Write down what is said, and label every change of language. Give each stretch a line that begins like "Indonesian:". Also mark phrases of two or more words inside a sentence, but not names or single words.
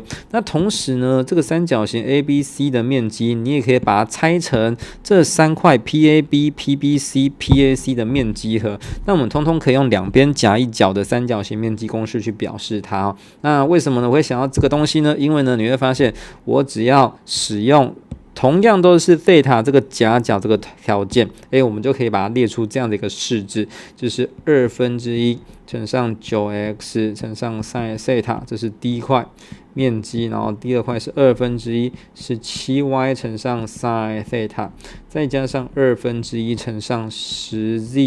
Chinese: 那同時呢，這個三角形 ABC 的面積，你也可以把它拆成這三塊 PAB、PBC、PAC 的面積和。那我們通通可以用兩邊夾一角的三角形面積公式去表示它。那為什麼呢？我會想要這個東西呢？因為呢，你會發現我只要使用同樣都是 θ 這個夾角這個條件，我們就可以把它列出這樣的一個式子，就是1/2乘上 9x 乘上 sin θ， 這是第一塊面積，然後第二塊是1/2是7y 乘上 sin θ， 再加上1/2乘上10z。